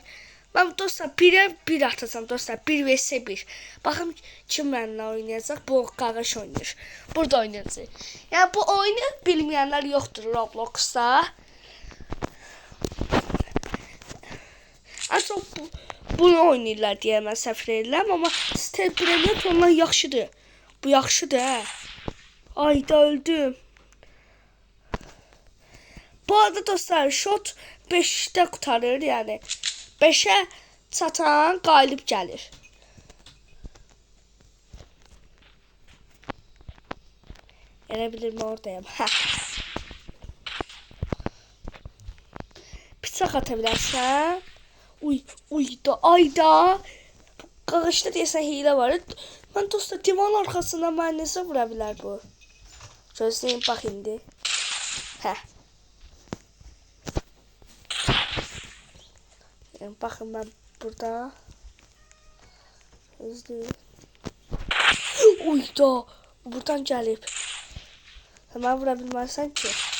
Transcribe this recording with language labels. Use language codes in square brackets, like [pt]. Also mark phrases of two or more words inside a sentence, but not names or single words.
[tr] Ben dostlar 1'e 1 atacağım dostlar. 1 vs 1. Bakın kim benimle oynayacak. [az] Bu qardaş oynayır. Burada oynayacak. [tr] Yani bu oyunu bilmeyenler yoktur Roblox'ta. En çok [az] bunu oynayırlar deyə mən səhv edirəm, amma Stel Brilliant ondan yaxşıdır. Bu yaxşıdır hə. Ay da öldüm. Bu arada dostlar shot 5'te qurtarır yani. 5'e çatan qalib gəlir. Elə bilirəm oradayım. Bıçaq ata bilərsən. Uy da ayda. Qarışda deyəsən hile var. [tr] Ben dostlar divan arkasından [az] mən necə vura bilər bu? Gözləyin bax indi. [tr] Yani bakın ben burada. [az] Gözləyin. Uy da. Buradan gəlib. Hemen vura bilməzsən ki.